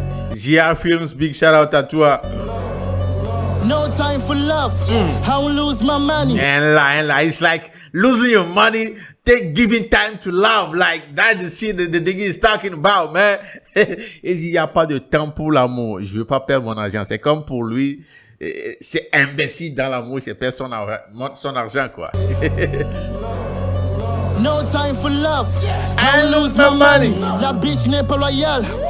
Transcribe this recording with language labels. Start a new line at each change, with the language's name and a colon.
English: GR Films, big shout out
French: à toi.
English: No time for love. I won't lose my money. And like, it's like losing your money, giving time to love. Like that's the shit the nigga is talking about, man.
French: Il dit, il n'y a pas de temps pour l'amour. Je veux pas perdre mon argent. C'est comme pour lui, c'est imbécile dans l'amour. Je perds son argent, quoi.
English: No time for love. I lose my money.
French: La bitch n'est pas loyale.